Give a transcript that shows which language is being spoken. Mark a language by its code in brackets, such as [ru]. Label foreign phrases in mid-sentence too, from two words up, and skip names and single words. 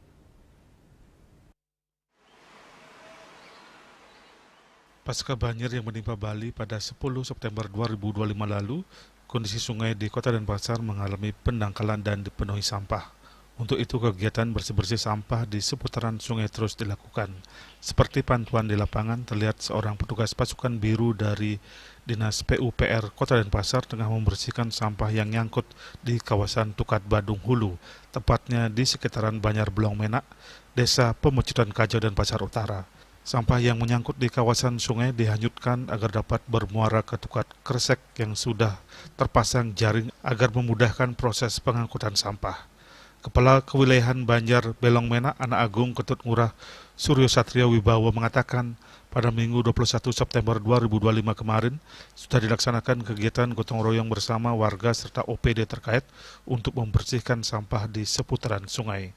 [id] Pasca banjir yang menimpa Bali pada 10 September 2025 lalu, kondisi sungai di Kota Denpasar mengalami pendangkalan dan dipenuhi sampah. Untuk itu kegiatan bersih-bersih sampah di seputaran sungai terus dilakukan. Seperti pantauan di lapangan, terlihat seorang petugas pasukan biru dari Dinas PUPR Kota Denpasar tengah membersihkan sampah yang nyangkut di kawasan Tukat Badung Hulu, tepatnya di sekitaran Banyar Belong Menak, Desa Pemecutan Kajau, Denpasar Utara. Sampah yang menyangkut di kawasan sungai dihanyutkan agar dapat bermuara ke Tukat Kresek yang sudah terpasang jaring agar memudahkan proses pengangkutan sampah. Kepala Kewilayahan Banjar Belong Menak, Anak Agung Ketut Ngurah Suryo Satrio Wibawa mengatakan pada Minggu 21 September 2025 kemarin sudah dilaksanakan kegiatan gotong royong bersama warga serta OPD terkait untuk membersihkan sampah di seputaran sungai.